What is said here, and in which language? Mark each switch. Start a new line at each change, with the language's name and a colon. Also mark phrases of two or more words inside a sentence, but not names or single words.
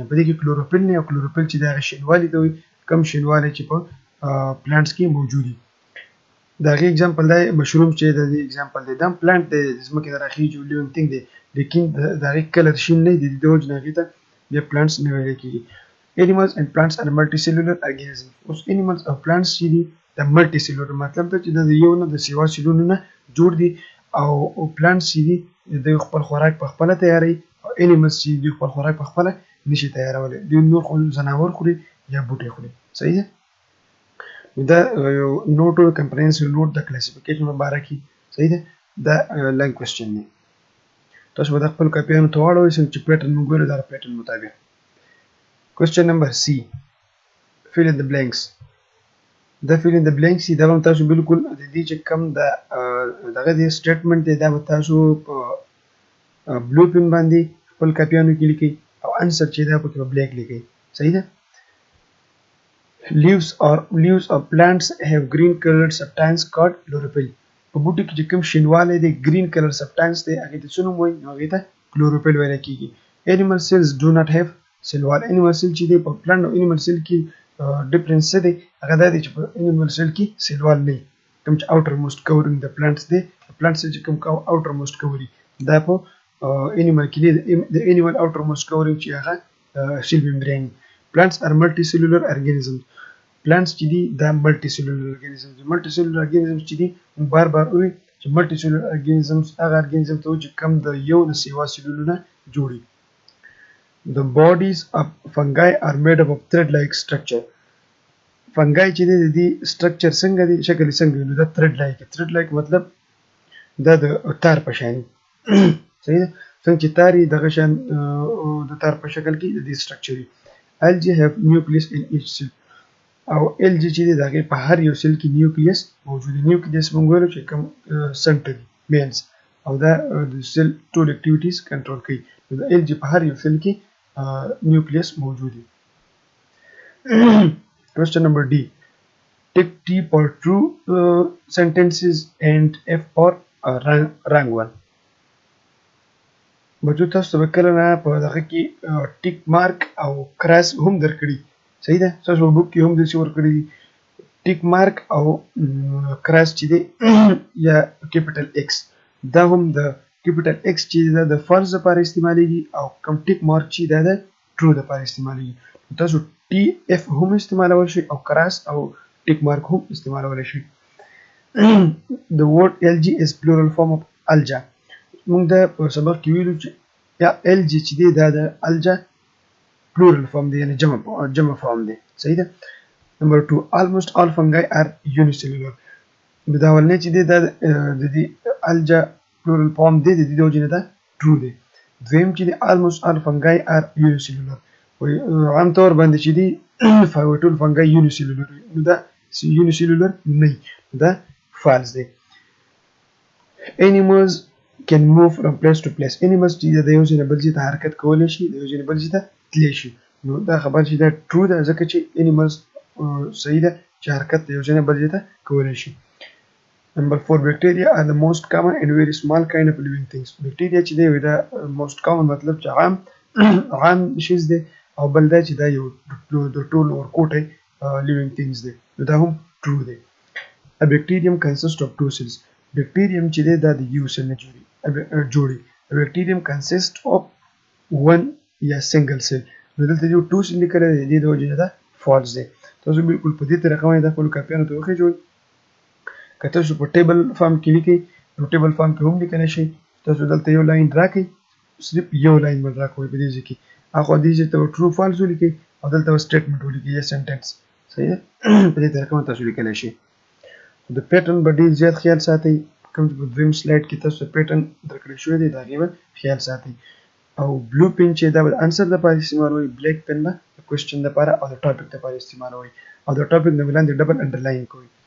Pashto: په دې کې کلوروفیل نه، او کلوروفیل چې د هغه شینوالي ته وایي، کم شینوالی چې په پلانټس کې موجود وي. د هغې اګزامپل دی مشروم چې د دې اګزامپل دی، دا هم پلانټ دی، د ځمکې نه راخېږي او
English: living thing
Pashto: دی، لیکن د هغې کلر شین نه دی، د دې د وجې نه هغې ته بیا پلانټس نه ویلی کېږي.
English: Animals and plants are multicellular organisms.
Pashto: اوس animals او plants چې دي د ملټي سیلولر مطلب دا چې د یو نه د سیوا سیلونو نه جوړ دي، او plants چې دي دوی خپل خوراک په خپله تیاروي، او animals چې دوی خپل خوراک په خپله نشي تیارولی، دوی نور خو ځناور خوري یا بوټي خوري. صحیح ده. دا نوټ کمپریهنسیو نوټ د کلاسیفیکیشن په باره کې صحیح ده دا
English: long question
Pashto: دی تاسو به د خپل کاپیانو ته واړوئ څنګه چې پیټرن موږ ویلو دا پیټرن مطابق کوېسچن نمبر سی
English: fill in the blanks
Pashto: دا
English: fill in the blanks
Pashto: دا به تاسو بالکل د دې چې کم دغه دی سټیټمنټ دی دا به تاسو په
English: blue pen
Pashto: باندې خپل کاپیانو کې لیکئ او انسر چې دا پکې په بلیک لیکئ صحیح ده
English: leaves of plants have green colored substance called chlorophyll
Pashto: په بوټي کې چې کوم شینوالی دی
English: green color substance
Pashto: دی هغې ته څه نوم وایي نو هغې ته chlorophyll ویل کېږي
English: animal cells do not have cell wall animal cell
Pashto: چې دی په plant او
English: animal cell
Pashto: کې ډیفرنس څه دی هغه دا دی چې په
English: animal cell
Pashto: کې
English: cell wall
Pashto: نه وي کوم چې
English: outer most covering
Pashto: د plants دی plants چې کوم
English: outer most covering
Pashto: دا په animal کې دی د
English: animal outer most covering
Pashto: چې هغه
English: cell membrane plants are multicellular organisms plants
Pashto: چې دي دا
English: multicellular organisms
Pashto: دي
English: multicellular organisms
Pashto: چې دي بار وي چې
English: multicellular organisms
Pashto: هغه organism ته چې کم د یو نه سیوا سیلولونه
English: جوړي the bodies of fungi are made up of thread like structure fungi
Pashto: چې دي د
English: structure
Pashto: څنګه دي شکل څنګه دی دا
English: thread like
Pashto: مطلب دا د تار په شان صحیح ده څنګه چې تار دغه شان د تار په شکل کې د
English: structure algae have nucleus in each cell
Pashto: او algae چې د هغې په هر یو سیل کې نیوکلیس موجود دی نیوکلیس موږ ویلو چې کوم سنټر مینز او دا د سیل ټول اکټیویټیز کنټرول کوي نو د algae په هر یو سیل کې نیوکلیس موجود دی
English: question number D take T for true sentences and F for wrong one
Pashto: بچو تاسو به کله نه په دغه کې
English: tick mark
Pashto: او کراس هم درکړي صحیح ده تاسو په بوک کې هم داسې ورکړي دي
English: tick mark
Pashto: او کراس چې دی یا
English: capital X
Pashto: دا هم د
English: capital X
Pashto: چې دا د فالس لپاره استعمالیږي او کوم
English: tick mark
Pashto: چې دا د ټرو لپاره استعمالیږي تاسو
English: T F
Pashto: هم استعمالولی شئ او کراس او
English: tick mark
Pashto: هم استعمالولی شئ
English: the word algae is plural form of alga
Pashto: موږ دا په سبق کې ویلو چې یا algae چې دی دا د
English: alga plural form
Pashto: دی یعنی جمع form دی صحیح ده
English: number 2 almost all fungi are unicellular
Pashto: دا ولنه چې دی دا د دې
English: alga plural form
Pashto: دی د دې وجه نه دا true دی دویم چې دی
English: almost all fungi are unicellular
Pashto: وي عام طور باندې چې دی ټول
English: fungi unicellular
Pashto: نو دا unicellular نه دا false دی
English: animals can move from place to place
Pashto: animals چې د یو ځای نه بل ځای ته حرکت کولی شي د یو ځای نه بل ځای ته تللی شي نو دا خبر چې دا true ده ځکه چې animals صحیح ده چې حرکت د یو ځای نه بل ځای ته کولی شي
English: number 4 bacteria are the most common and very small kind of living things bacteria
Pashto: چې دی دا
English: most common
Pashto: مطلب چې عام شیز دی او بل دا چې دا یو د ټول ورکوټی
English: living things
Pashto: دی نو دا هم true دی
English: a bacterium consists of two cells bacterium
Pashto: چې دی دا د یو سیل نه جوړي
English: a bacterium consists of one
Pashto: یا
English: single cell
Pashto: نو دلته یو
English: two cell
Pashto: لیکلی دی د دې د وجې نه دا false دی تاسو بالکل په دې طریقه باندې د خپلو کاپیانو ته وخېژوئ که تاسو په
English: table form
Pashto: کې لیکئ نو
English: table form
Pashto: کې هم لیکلی شئ تاسو دلته یو لاین راکئ صرف یو لاین باندې راکوئ په دې ځای کې اخوا دې ځای ته
English: true false
Pashto: ولیکئ او دلته به سټیټمنټ ولیکئ یا سنټنس صحیح ده په دې طریقه باندې تاسو لیکلی شئ د پیټرن به ډېر زیات خیال ساتئ کوم چې په دویم سلایډ کې تاسو پیټرن درکړی شوی دی د هغې به خیال ساتئ او
English: blue pen
Pashto: چې دا به د انسر دپاره استعمالوئ
English: black pen
Pashto: به د کوېسچن دپاره او د ټاپک دپاره استعمالوئ او د ټاپک نه وړاندې
English: double underline
Pashto: کوئ